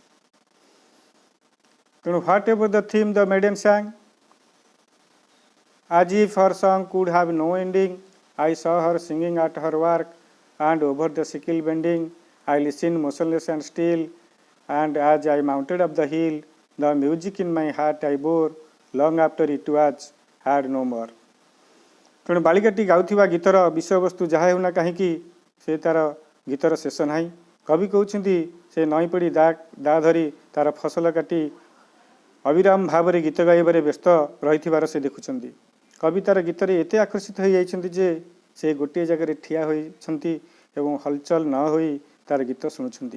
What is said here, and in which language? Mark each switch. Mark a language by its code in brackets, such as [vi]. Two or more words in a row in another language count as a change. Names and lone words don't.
[en] ତେଣୁ whatever the theme the maiden sang, as if her song could have no ending. I saw her singing at her work, and over the sickle bending. I listened motionless and still, and as I mounted up the hill, the music in my heart I bore, long after it was heard no more. [or] ତେଣୁ ବାଳିକାଟି ଗାଉଥିବା ଗୀତର ବିଷୟବସ୍ତୁ ଯାହା ହେଉନା କାହିଁକି ସେ ତାର ଗୀତର ଶେଷ ନାହିଁ। କବି କହୁଛନ୍ତି ସେ ନଈ ପଡ଼ି ଦା ଧରି ତାର ଫସଲ କାଟି ଅବିରାମ ଭାବରେ ଗୀତ ଗାଇବାରେ ବ୍ୟସ୍ତ ରହିଥିବାର ସେ ଦେଖୁଛନ୍ତି। କବି ତାର ଗୀତରେ ଏତେ ଆକର୍ଷିତ ହୋଇଯାଇଛନ୍ତି ଯେ ସେ ଗୋଟିଏ ଜାଗାରେ ଠିଆ ହୋଇଛନ୍ତି ଏବଂ ହଲଚଲ ନ ହୋଇ ତାର ଗୀତ ଶୁଣୁଛନ୍ତି।